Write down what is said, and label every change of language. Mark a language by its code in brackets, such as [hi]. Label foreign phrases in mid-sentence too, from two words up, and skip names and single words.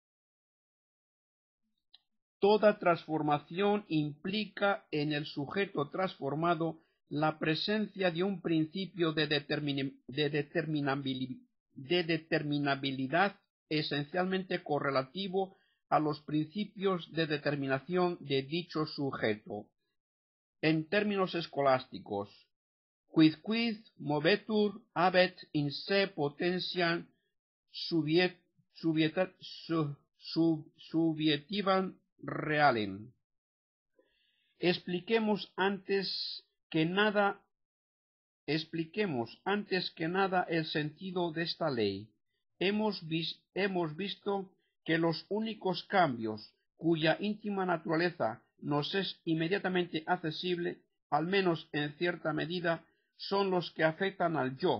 [es] Toda transformación implica en el sujeto transformado la presencia de un principio de determinabilidad esencialmente correlativo a los principios de determinación de dicho sujeto. En términos escolásticos, [la] quid movetur habet in se potentiam subjetivam realem. [es] Expliquemos antes que nada el sentido de esta ley. Hemos visto que los únicos cambios cuya íntima naturaleza nos es inmediatamente accesible, al menos en cierta medida, son los que afectan al yo.